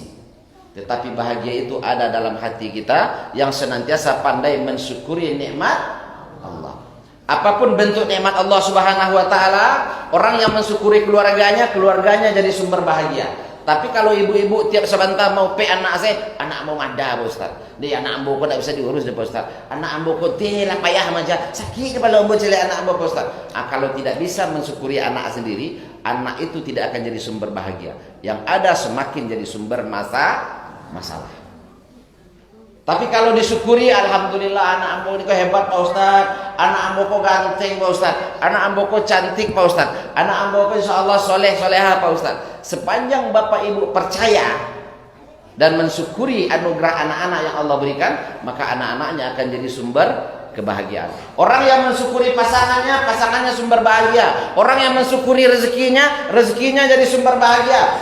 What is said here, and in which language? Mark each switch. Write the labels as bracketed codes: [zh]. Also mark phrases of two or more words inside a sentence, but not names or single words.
[id] Tetapi bahagia itu ada dalam hati kita yang senantiasa pandai mensyukuri nikmat Allah. Apapun bentuk nikmat Allah Subhanahu wa taala, orang yang mensyukuri keluarganya, keluarganya jadi sumber bahagia. Tapi kalau ibu-ibu tiap sebentar mau anak saya, anak mau ada Pak Ustaz. [min] Dia anak ambo kok tidak bisa diurus Pak Ustaz. Anak ambo kok lah payah aja. Sakit kepala ambo celek anak ambo Pak Ustaz. [id] Kalau tidak bisa mensyukuri anak sendiri, anak itu tidak akan jadi sumber bahagia. Yang ada semakin jadi sumber masalah. [min] Tapi kalau disyukuri, alhamdulillah anak ambo ini kok hebat Pak Ustaz, anak ambo kok ganteng Pak Ustaz, anak ambo kok cantik Pak Ustaz, anak ambo kok insyaallah soleh-soleha Pak Ustaz. [id] Sepanjang Bapak Ibu percaya dan mensyukuri anugerah anak-anak yang Allah berikan, maka anak-anaknya akan jadi sumber kebahagiaan. Orang yang mensyukuri pasangannya, pasangannya sumber bahagia. Orang yang mensyukuri rezekinya, rezekinya jadi sumber bahagia.